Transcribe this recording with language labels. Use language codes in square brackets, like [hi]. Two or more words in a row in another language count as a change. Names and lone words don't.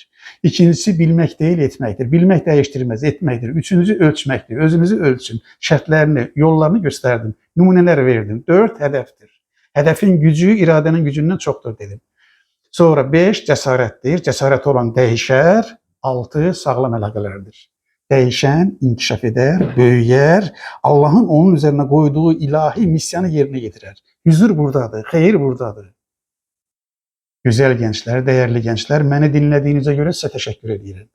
[az] İkincisi, bilmək deyil, etməkdir. Bilmək dəyişdirməz, etməkdir. Üçüncüsü, ölçməkdir. Özünüzü ölçün, şərtlərini, yollarını göstərdim, nümunələr verdim. 4, hədəfdir. Hədəfin gücü iradənin gücündən çoxdur dedim. Sonra 5, cəsarətdir. Cəsarət olan dəyişər. altı sağlam əlaqələrdir. [tr] Değişen, inkişaf eder, büyüyer, Allah'ın onun üzerine koyduğu ilahi misyanı yerine getirir. Huzur buradadır, xeyir buradadır. Güzel gençler, değerli gençler, beni dinlediğinize göre size teşekkür ederim.